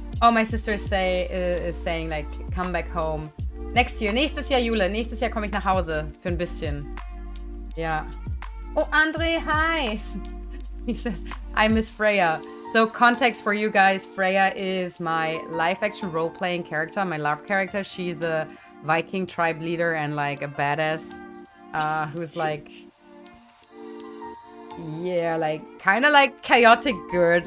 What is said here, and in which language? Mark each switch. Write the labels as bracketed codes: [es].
[en] Oh, my sister is saying like, come back home. [de] Nächstes Jahr, Jule. Nächstes Jahr komme ich nach Hause für ein bisschen. Ja. [en] Oh, André, hi. He says, I miss Freya. So context for you guys, Freya is my live action role-playing character, my LARP character. She's a Viking tribe leader and like a badass who's like, yeah, like kind of like chaotic good.